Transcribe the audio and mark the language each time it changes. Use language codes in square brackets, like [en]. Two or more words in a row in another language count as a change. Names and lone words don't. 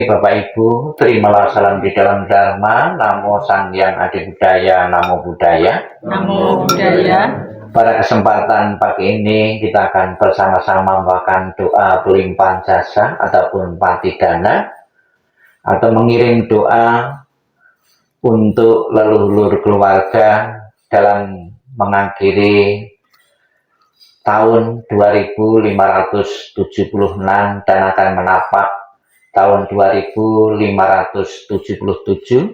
[id] Bapak Ibu, terimalah salam di dalam Dharma, [sa] Namo Sang Hyang Adi Budaya, Namo Buddhaya. Namo Buddhaya. [id] Pada kesempatan pagi ini kita akan bersama-sama membacakan doa pelimpahan jasa ataupun patidana, atau mengirim doa untuk leluhur keluarga dalam mengakhiri tahun 2576 dan akan menapak tahun 2577.